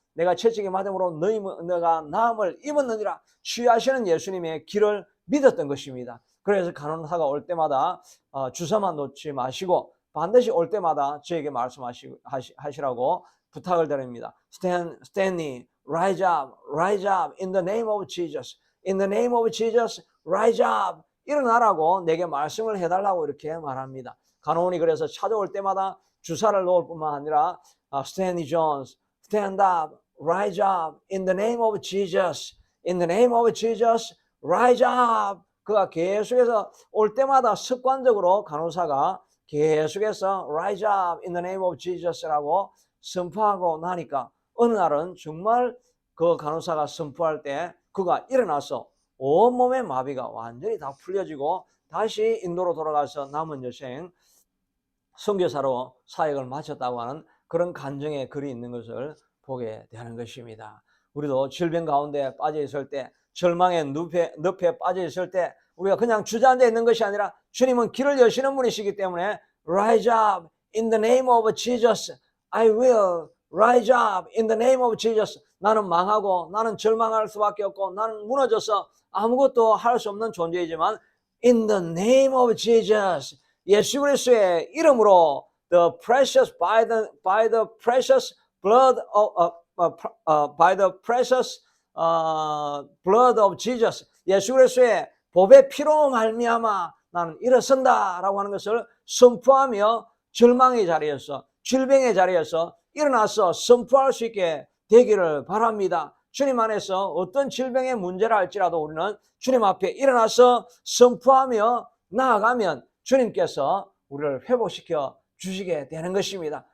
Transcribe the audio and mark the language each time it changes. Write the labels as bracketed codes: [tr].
[ko] 내가 채찍에 맞음으로 너희가 나음을 입었느니라. 치유하시는 예수님의 길을 믿었던 것입니다. 그래서 간호사가 올 때마다 주사만 놓지 마시고 반드시 올 때마다 저에게 말씀하시라고 부탁을 드립니다. [en] Stanley, rise up, rise up in the name of Jesus. In the name of Jesus, rise up. [ko] 일어나라고 내게 말씀을 해달라고 이렇게 말합니다. 간호원이 그래서 찾아올 때마다 주사를 놓을 뿐만 아니라 [en] Stanley Jones, stand up, rise up in the name of Jesus. In the name of Jesus, rise up. [ko] 그가 계속해서 올 때마다 습관적으로 간호사가 계속해서 [en] rise up in the name of Jesus [ko] 라고 선포하고 나니까 어느 날은 정말 그 간호사가 선포할 때 그가 일어나서 온몸의 마비가 완전히 다 풀려지고 다시 인도로 돌아가서 남은 여생 선교사로 사역을 마쳤다고 하는 그런 간증의 글이 있는 것을 보게 되는 것입니다. 우리도 질병 가운데 빠져 있을 때, 절망의 늪에 빠져 있을 때 우리가 그냥 주저앉아 있는 것이 아니라 주님은 길을 여시는 분이시기 때문에 [en] rise up in the name of Jesus. I will rise up in the name of Jesus. [ko] 나는 망하고 나는 절망할 수밖에 없고 나는 무너져서 아무것도 할 수 없는 존재이지만 [en] in the name of Jesus. [ko] 예수 그리스도의 이름으로 [en] the precious by the precious blood of by the precious blood of Jesus. [ko] 예수 그리스도의 보배 피로 말미암아 나는 일어선다라고 하는 것을 선포하며 절망의 자리에서 질병의 자리에서 일어나서 선포할 수 있게 되기를 바랍니다. 주님 안에서 어떤 질병의 문제라 할지라도 우리는 주님 앞에 일어나서 선포하며 나아가면 주님께서 우리를 회복시켜 주시게 되는 것입니다.